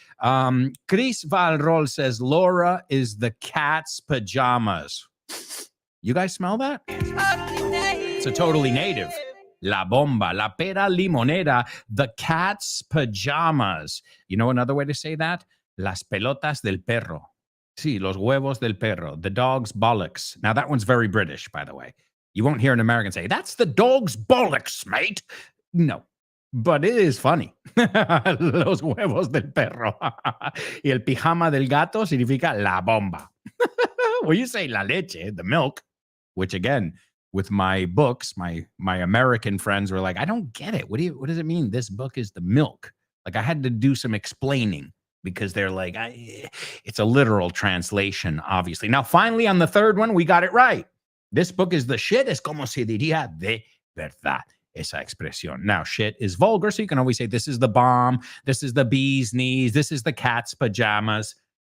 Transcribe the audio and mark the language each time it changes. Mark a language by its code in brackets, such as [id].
[en] Chris Valrol says, Laura is the cat's pajamas. You guys smell that? It's a totally native. [es] La bomba, la pera limonera, [en] the cat's pajamas. You know another way to say that? [es] Las pelotas del perro. Sí, los huevos del perro, [en] the dog's bollocks. Now that one's very British, by the way. You won't hear an American say, that's the dog's bollocks, mate. No. But it is funny. [es] Los huevos del perro. Y el pijama del gato significa la bomba. [en] Well, you say la leche, the milk, which again, with my books, my American friends were like, I don't get it. What does it mean? This book is the milk. Like I had to do some explaining because they're like, it's a literal translation, obviously. Now, finally, on the third one, we got it right. This book is the shit. [es] Es como se diría de verdad. Esa expresión. [en] Now, shit is vulgar, so you can always say this is the bomb, this is the bee's knees, this is the cat's pajamas.